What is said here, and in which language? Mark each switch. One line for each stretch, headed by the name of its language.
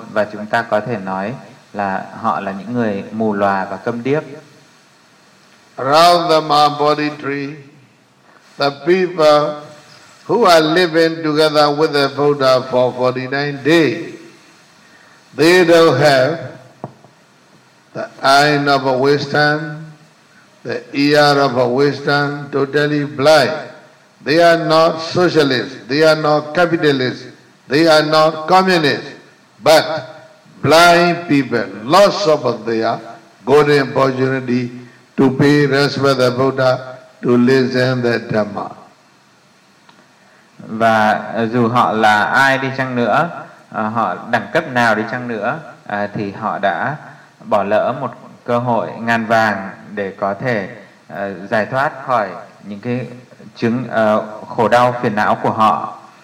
Vietnamese: Và chúng ta có thể nói là họ là những người mù lòa và câm điếc.
English: Around the Mahabodhi tree, the people who are living together with the Buddha for 49 days, they don't have the eye of wisdom, the ear of wisdom, totally blind. They are not socialists, they are not capitalists, they are not communists, but blind people, lost of their golden opportunity to be respect the Buddha, to listen the Dhamma.
Vietnamese: Và dù họ là ai đi chăng nữa, họ đẳng cấp nào đi chăng nữa, thì họ đã bỏ lỡ một cơ hội ngàn vàng để có thể giải thoát khỏi những cái chứng khổ đau phiền não của họ.